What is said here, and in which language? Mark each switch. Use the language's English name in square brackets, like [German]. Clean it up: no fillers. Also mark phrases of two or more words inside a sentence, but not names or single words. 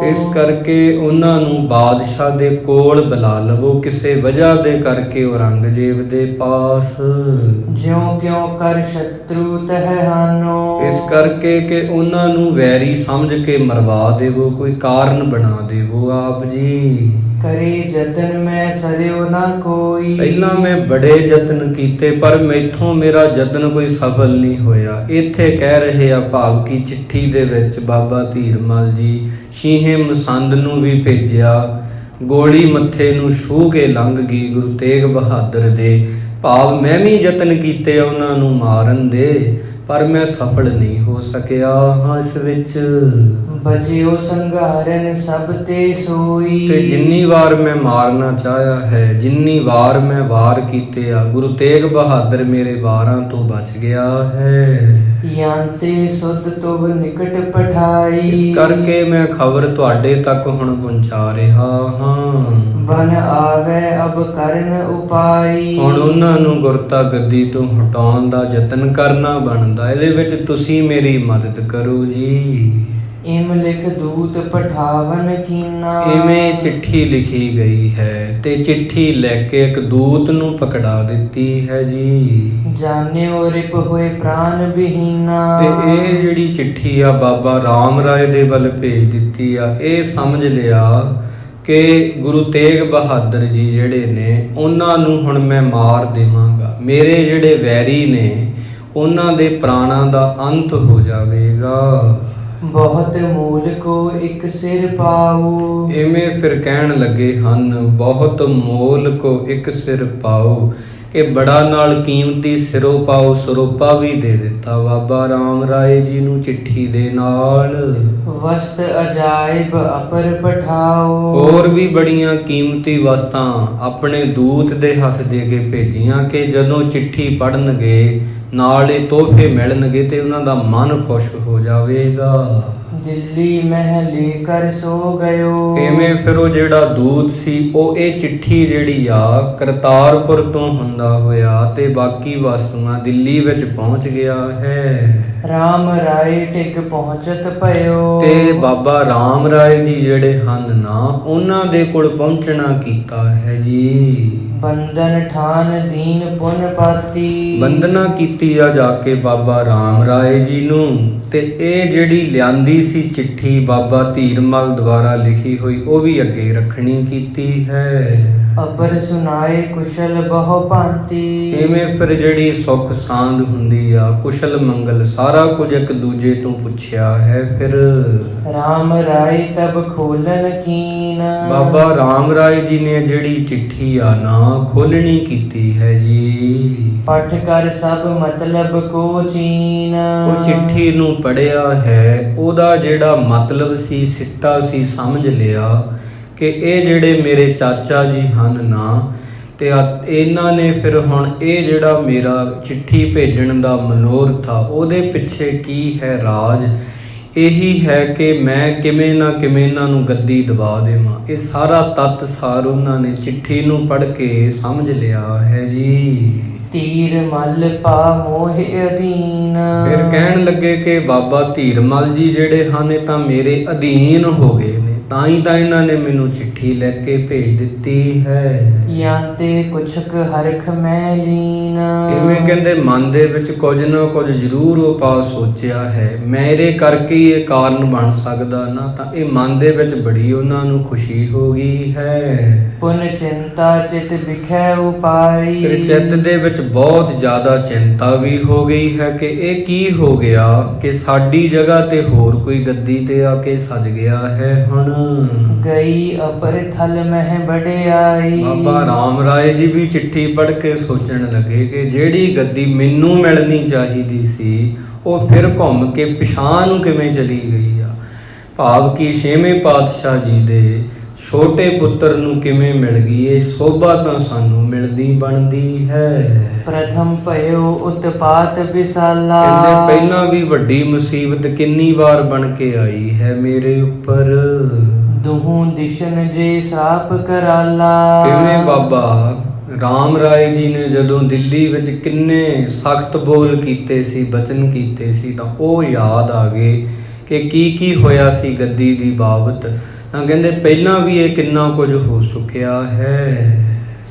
[Punjabi] ਇਸ ਕਰਕੇ ਉਹਨਾਂ ਨੂੰ ਬਾਦਸ਼ਾਹ ਦੇ ਕੋਲ ਬੁਲਾ ਲਵੋ ਕਿਸੇ ਵਜ੍ਹਾ ਦੇ ਕਰਕੇ ਔਰੰਗਜ਼ੇਬ ਦੇ ਪਾਸ। [Braj] ਜਿਉ ਕਿਉ ਕਰ ਸ਼ਤਰੂ ਤਹਿ ਹਾਨੋ। [Punjabi] ਇਸ ਕਰਕੇ ਕਿ ਉਹਨਾਂ ਨੂੰ ਵੈਰੀ ਸਮਝ ਕੇ ਮਰਵਾ ਦੇਵੋ, ਕੋਈ ਕਾਰਨ ਬਣਾ ਦੇਵੋ ਆਪ ਜੀ। [Braj] करे जतन मैं सरियो ना कोई। [Punjabi] ਪਹਿਲਾਂ ਮੈਂ ਬੜੇ ਯਤਨ ਕੀਤੇ ਪਰ ਮੈਥੋਂ ਮੇਰਾ ਯਤਨ ਕੋਈ ਸਫਲ ਨਹੀਂ ਹੋਇਆ। ਇੱਥੇ ਕਹਿ ਰਹੇ ਆ ਭਾਵ ਕੀ ਚਿੱਠੀ ਦੇ ਵਿੱਚ ਬਾਬਾ ਧੀਰਮਲ ਜੀ ਸ਼ੀਹੇ ਮਸੰਦ ਨੂੰ ਵੀ ਭੇਜਿਆ, ਗੋਲੀ ਮੱਥੇ ਨੂੰ ਛੂਹ ਕੇ ਲੰਘ ਗਈ ਗੁਰੂ ਤੇਗ ਬਹਾਦਰ ਦੇ। ਭਾਵ ਮੈਂ ਵੀ ਯਤਨ ਕੀਤੇ ਉਹਨਾਂ ਨੂੰ ਮਾਰਨ ਦੇ ਪਰ ਮੈਂ ਸਫਲ ਨਹੀਂ ਹੋ ਸਕਿਆ ਹਾਂ ਇਸ ਵਿੱਚ। [Braj] बजियो संघारन सब ते सोई। [Punjabi] ਤੇ ਜਿੰਨੀ ਵਾਰ ਮੈਂ ਮਾਰਨਾ ਚਾਹਿਆ ਹੈ, ਜਿੰਨੀ ਵਾਰ ਮੈਂ ਵਾਰ ਕੀਤੇ ਆ, ਗੁਰੂ ਤੇਗ ਬਹਾਦਰ ਮੇਰੇ ਵਾਰਾਂ ਤੋਂ ਬਚ ਗਿਆ ਹੈ। [Braj] यांते सुध तुभ निकट पठाई। [Punjabi] ਇਸ ਕਰਕੇ ਮੈਂ ਖਬਰ ਤੁਹਾਡੇ ਤੱਕ ਹੁਣ ਪਹੁੰਚਾ ਰਿਹਾ ਹਾਂ। [Braj] बन आवे अब करन उपाई। [Punjabi] ਹੁਣ ਉਹਨਾਂ ਨੂੰ ਗੁਰਤਾ ਗੱਦੀ ਤੋਂ ਹਟਾਉਣ ਦਾ ਯਤਨ ਕਰਨਾ ਬਣਦਾ। ਇਹਦੇ ਵਿੱਚ ਤੁਸੀਂ ਮੇਰੀ ਮਦਦ ਕਰੋ ਜੀ। [Braj] इम लिख दूत पठावन कीना। [Punjabi] ਇਵੇਂ ਚਿੱਠੀ ਲਿਖੀ ਗਈ ਹੈ ਤੇ ਚਿੱਠੀ ਲੈ ਕੇ ਇੱਕ ਦੂਤ ਨੂੰ ਪਕੜਾ ਦਿੱਤੀ ਹੈ ਜੀ। [Braj] जान्यो रिप होए प्राण विहीना। [Punjabi] ਤੇ ਇਹ ਜਿਹੜੀ ਚਿੱਠੀ ਆ ਬਾਬਾ ਰਾਮ ਰਾਏ ਦੇ ਵੱਲ ਭੇਜ ਦਿੱਤੀ ਆ। ਇਹ ਸਮਝ ਲਿਆ ਕਿ ਗੁਰੂ ਤੇਗ ਬਹਾਦਰ ਜੀ ਜਿਹੜੇ ਨੇ ਉਹਨਾਂ ਨੂੰ ਹੁਣ ਮੈਂ ਮਾਰ ਦੇਵਾਂਗਾ। ਮੇਰੇ ਜਿਹੜੇ ਵੈਰੀ ਨੇ ਉਹਨਾਂ ਦੇ ਪ੍ਰਾਣਾਂ ਦਾ ਅੰਤ ਹੋ ਜਾਵੇਗਾ। [Braj] बहुत मूल को एक सिर पाऊ। [Punjabi] ਇਵੇਂ ਫਿਰ ਕਹਿਣ ਲੱਗੇ ਹਨ, [Braj] ਬਹੁਤ ਮੋਲ ਕੋ ਇੱਕ ਸਿਰ ਪਾਓ, [Punjabi] ਕਿ ਬੜਾ ਨਾਲ ਕੀਮਤੀ ਸਿਰੋਂ ਪਾਓ। ਸਰੋਪਾ ਵੀ ਦੇ ਦਿੱਤਾ ਬਾਬਾ ਰਾਮ ਰਾਏ ਜੀ ਨੂੰ ਚਿੱਠੀ ਦੇ ਨਾਲ। [Braj] वस्त अजायब अपर पठाओ। [Punjabi] ਹੋਰ ਵੀ ਬੜੀਆਂ ਕੀਮਤੀ ਵਸਤਾਂ ਆਪਣੇ ਦੂਤ ਦੇ ਹੱਥ ਦੇ ਕੇ ਭੇਜੀਆਂ ਕਿ ਜਦੋਂ ਚਿੱਠੀ ਪੜ੍ਹਨਗੇ ਨਾਲ ਇਹ ਤੋਹਫੇ ਮਿਲਣਗੇ ਤੇ ਉਹਨਾਂ ਦਾ ਮਨ ਖੁਸ਼ ਹੋ ਜਾਵੇਗਾ। [Braj] दिल्ली मह लेकर सो गयो। [Punjabi] ਇਵੇਂ ਫਿਰ ਉਹ ਜਿਹੜਾ ਦੂਤ ਸੀ ਉਹ ਇਹ ਚਿੱਠੀ ਜਿਹੜੀ ਆ ਕਰਤਾਰਪੁਰ ਤੋਂ ਹੁੰਦਾ ਹੋਇਆ ਤੇ ਬਾਕੀ ਵਸਤੂਆਂ ਦਿੱਲੀ ਵਿੱਚ ਪਹੁੰਚ ਗਿਆ ਹੈ। [Braj] राम राय टिक पहुंचत पयो। [Punjabi] ਤੇ ਬਾਬਾ ਰਾਮ ਰਾਏ ਜੀ ਜਿਹੜੇ ਹਨ ਨਾ ਉਹਨਾਂ ਦੇ ਕੋਲ ਪਹੁੰਚਣਾ ਕੀਤਾ ਹੈ ਜੀ। [Braj] बंधन ठान दीन पुन पाती। [Punjabi] ਵੰਦਨਾ ਕੀਤੀ ਆ ਜਾ ਕੇ ਬਾਬਾ ਰਾਮ ਰਾਏ ਜੀ ਨੂੰ। ਤੇ ਇਹ ਜਿਹੜੀ ਲਿਆਂਦੀ ਸੀ ਚਿੱਠੀ ਬਾਬਾ ਧੀਰਮਲ ਦੁਆਰਾ ਲਿਖੀ ਹੋਈ ਉਹ ਵੀ ਅੱਗੇ ਰੱਖਣੀ ਕੀਤੀ ਹੈ। [Braj] अपर सुनाए कुशल बहु भांति। [Punjabi] ਇਵੇਂ ਫਿਰ ਜਿਹੜੀ ਸੁੱਖ ਸਾਂਦ ਹੁੰਦੀ ਆ, ਕੁਸ਼ਲ ਮੰਗਲ ਸਾਰਾ ਕੁਝ ਇੱਕ ਦੂਜੇ ਤੋਂ ਪੁੱਛਿਆ ਹੈ। ਫਿਰ [Braj] राम राय तब खोलन कीन। [Punjabi] ਬਾਬਾ ਰਾਮ ਰਾਏ ਜੀ ਨੇ ਜਿਹੜੀ ਚਿੱਠੀ ਆ ਨਾ ਖੋਲਣੀ ਕੀਤੀ ਹੈ ਜੀ। [Braj] पठ कर सब मतलब को चीन। [Punjabi] ਉਹ ਚਿੱਠੀ ਨੂੰ ਪੜਿਆ ਹੈ, ਉਹਦਾ ਜਿਹੜਾ ਮਤਲਬ ਸੀ ਸਿੱਟਾ ਸੀ ਸਮਝ ਲਿਆ ਕਿ ਇਹ ਜਿਹੜੇ ਮੇਰੇ ਚਾਚਾ ਜੀ ਹਨ ਨਾ ਤੇ ਇਹਨਾਂ ਨੇ ਫਿਰ ਹੁਣ ਇਹ ਜਿਹੜਾ ਮੇਰਾ ਚਿੱਠੀ ਭੇਜਣ ਦਾ ਮਨੋਰਥ ਆ ਉਹਦੇ ਪਿੱਛੇ ਕੀ ਹੈ ਰਾਜ। ਇਹੀ ਹੈ ਕਿ ਮੈਂ ਕਿਵੇਂ ਨਾ ਕਿਵੇਂ ਇਹਨਾਂ ਨੂੰ ਗੱਦੀ ਦਬਾ ਦੇਵਾਂ। ਇਹ ਸਾਰਾ ਤੱਤ ਸਾਰ ਉਹਨਾਂ ਨੇ ਚਿੱਠੀ ਨੂੰ ਪੜ੍ਹ ਕੇ ਸਮਝ ਲਿਆ ਹੈ ਜੀ। [Braj] तीर मल पा मोह अधीन। [Punjabi] ਫਿਰ ਕਹਿਣ ਲੱਗੇ ਕਿ ਬਾਬਾ ਧੀਰਮਲ ਜੀ ਜਿਹੜੇ ਹਨ ਇਹ ਤਾਂ ਮੇਰੇ ਅਧੀਨ ਹੋ ਗਏ ਨੇ, ਤਾਂ ਹੀ ਤਾਂ ਇਹਨਾਂ ਨੇ ਮੈਨੂੰ ਚਿੱਠੀ ਲੈ ਕੇ ਭੇਜ ਦਿੱਤੀ ਹੈ। [Braj] यांते कुछक हरख मैं लीन। [Punjabi] ਇਵੇਂ ਕਹਿੰਦੇ ਮਨ ਦੇ ਵਿੱਚ ਕੁਝ ਨਾ ਕੁਝ ਜ਼ਰੂਰ ਉਪਾਅ ਸੋਚਿਆ ਹੈ। ਮੇਰੇ ਕਰਕੇ ਹੀ ਇਹ ਕਾਰਨ ਬਣ ਸਕਦਾ ਨਾ, ਤਾਂ ਇਹ ਮਨ ਦੇ ਵਿੱਚ ਬੜੀ ਉਹਨਾਂ ਨੂੰ ਖੁਸ਼ੀ ਹੋ ਗਈ ਹੈ। [Braj] पुन चिंता चित बिखै उपाई। [Punjabi] ਫਿਰ ਚਿੱਤ ਦੇ ਵਿੱਚ ਬਹੁਤ ਜ਼ਿਆਦਾ ਚਿੰਤਾ ਵੀ ਹੋ ਗਈ ਹੈ ਕਿ ਇਹ ਕੀ ਹੋ ਗਿਆ ਕਿ ਸਾਡੀ ਜਗ੍ਹਾ ਤੇ ਹੋਰ ਕੋਈ ਗੱਦੀ ਤੇ ਆ ਕੇ ਸਜ ਗਿਆ ਹੈ। ਹੁਣ [Braj] गई अपर थल मह बड़ियाई। [Punjabi] ਬਾਬਾ ਰਾਮ ਰਾਏ ਜੀ ਵੀ ਚਿੱਠੀ ਪੜ੍ਹ ਕੇ ਸੋਚਣ ਲੱਗੇ ਕਿ ਜਿਹੜੀ ਗੱਦੀ ਮੈਨੂੰ ਮਿਲਣੀ ਚਾਹੀਦੀ ਸੀ ਉਹ ਫਿਰ ਘੁੰਮ ਕੇ ਪਿਛਾਂਹ ਨੂੰ ਕਿਵੇਂ ਚਲੀ ਗਈ ਆ। ਭਾਵ ਕਿ ਛੇਵੇਂ ਪਾਤਸ਼ਾਹ ਜੀ ਦੇ ਛੋਟੇ ਪੁੱਤਰ ਨੂੰ ਕਿਵੇਂ ਮਿਲ ਗਈ। ਇਹ ਸੋਭਾ ਤਾਂ ਸਾਨੂੰ ਮਿਲਦੀ ਬਣਦੀ ਹੈ। [Braj] प्रथम पयो उत्पात विशाला। [Punjabi] ਕਹਿੰਦੇ ਪਹਿਲਾਂ ਵੀ ਵੱਡੀ ਮੁਸੀਬਤ ਕਿੰਨੀ ਵਾਰ ਬਣ ਕੇ ਆਈ ਹੈ ਮੇਰੇ ਉੱਪਰ। [Braj] दुहू दिशन जे श्राप कराला। [Punjabi] ਕਿਵੇਂ ਬਾਬਾ ਰਾਮ ਰਾਏ ਜੀ ਨੇ ਜਦੋਂ ਦਿੱਲੀ ਵਿੱਚ ਕਿੰਨੇ ਸਖਤ ਬੋਲ ਕੀਤੇ ਸੀ, ਬਚਨ ਕੀਤੇ ਸੀ, ਤਾਂ ਉਹ ਯਾਦ ਆ ਗਏ ਕਿ ਕੀ ਹੋਇਆ ਸੀ ਗੱਦੀ ਦੀ ਬਾਬਤ। ਤਾਂ ਕਹਿੰਦੇ ਪਹਿਲਾਂ ਵੀ ਇਹ ਕਿੰਨਾ ਕੁਝ ਹੋ ਚੁੱਕਿਆ ਹੈ।